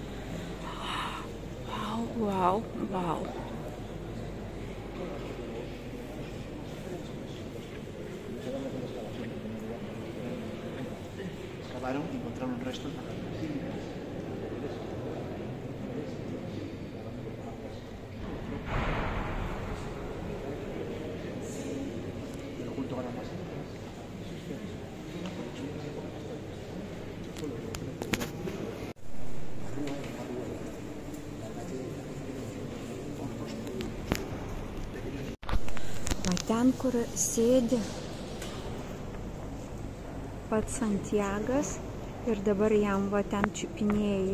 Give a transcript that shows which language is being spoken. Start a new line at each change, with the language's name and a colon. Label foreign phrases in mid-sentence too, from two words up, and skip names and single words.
Spanish: Vau. Acabaron y encontraron restos. Pero junto con la masa.
Lithuanian: Ten, kur sėdi pats Santiagas ir dabar jam va ten čiupinėji.